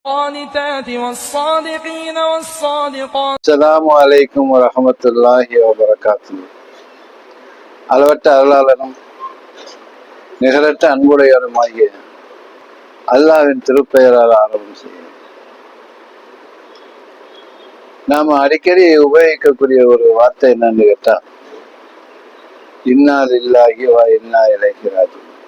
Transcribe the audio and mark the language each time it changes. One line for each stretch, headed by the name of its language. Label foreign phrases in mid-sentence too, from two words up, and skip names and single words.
Arabic: القانتات والصادقين والصادقات. السلام عليكم ورحمة الله وبركاته.
Tamil: அளவற்ற அருளாளனும் நிகரற்ற அன்புடையவருமாகிய அல்லாஹ்வின் திருப்பெயரால் ஆரம்பம் செய்யும். நாம அடிக்கடி உபயோகிக்கக்கூடிய ஒரு வார்த்தை என்னன்னு கேட்டா,
Arabic: إنا لله وإنا إليه راجعون.